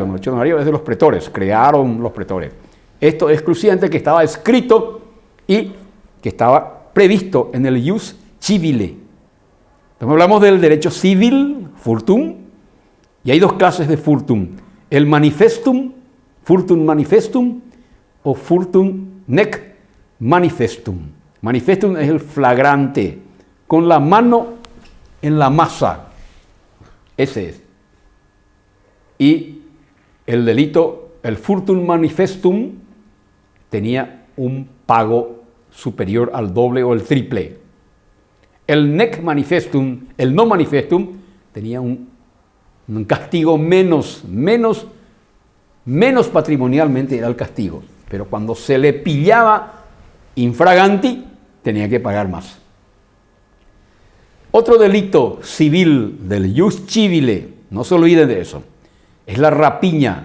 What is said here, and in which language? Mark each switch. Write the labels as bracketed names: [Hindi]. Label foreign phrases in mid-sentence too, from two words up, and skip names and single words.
[Spanish] El derecho honorario es de los pretores, crearon los pretores. Esto es exclusivamente que estaba escrito y que estaba previsto en el [Latin] ius civile. [Spanish] Entonces hablamos del derecho civil, furtum, y hay dos clases de furtum. [Latin] El manifestum, furtum manifestum, o furtum nec manifestum. [Spanish] Manifestum es el flagrante, con la mano en la masa. Ese es. Y el delito, el [Latin] furtum manifestum, [Spanish] tenía un pago superior al doble o el triple. [Latin] El nec manifestum, [Spanish] el no manifestum, tenía un castigo menos patrimonialmente era el castigo. Pero cuando se le pillaba infraganti, tenía que pagar más. Otro delito civil del [Latin] ius civile, [Spanish] no se olviden de eso, es la rapiña.